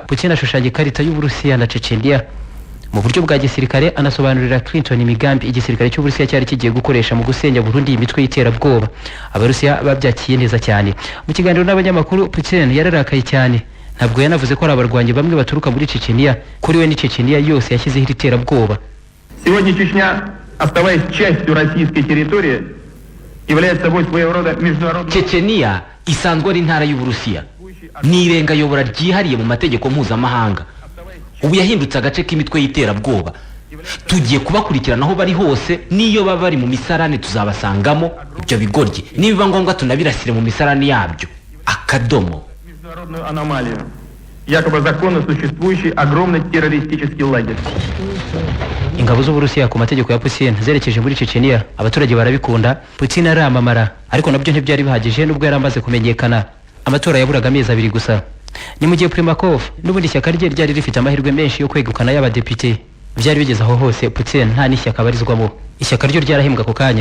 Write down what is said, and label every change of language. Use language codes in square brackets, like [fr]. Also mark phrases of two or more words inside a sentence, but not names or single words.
[rw] Putin ashushanya ikarita y'Uburusiya na Chechnya mu buryo bwa gisirikare, anasobanurira Clinton imigambi igisirikare cy'Uburusiya cyari kigiye gukoresha mu gusenya Burundi imitwe y'iterabwoba. Abarusiya babyakiye neza cyane. Mu kiganiro n'abanyamakuru Putin yararakaye cyane. Ntabwo yanavuze ko ari abarwanyi bamwe baturuka muri Chechnya, kuri we ni Chechnya yose yashyizeho iterabwoba. [ru] Сегодня Чечня, оставаясь частью российской территории, является собой своего рода международным... [rw] Chechnya isanzwe ari intara y'Uburusiya, ni irengayobora ryihariye mu mategeko mpuzamahanga. Ubu yahindutse agace k'imitwe y'iterabwoba. Tugiye kubakurikirana aho bari hose, niyo baba bari mu misarane tuzabasangamo ibyo bigoryi, nibiba ngombwa tunabirasire mu misarane yabyo. Akadomo. [ru] Международную аномалию, якобы законно существующий огромный террористический лагерь. [rw] Ingabo z'Uburusiya ku mategeko ya Putin zerekeje muri Chechnya, abaturage barabikunda. Putin aramamara, ariko nabyo ntibyari bihagije nubwo yaramaze kumenyekana. Amatora yaburaga amezi 2 gusa. ni mu gihe Primakov n'ubundi ishyaka rye ryari rifite amahirwe menshi yo kwegukana y'abadepite byari bigeze aho hose Putin nta n'ishyaka abarizwamo ishyaka ryo ryarahembwa ako kanya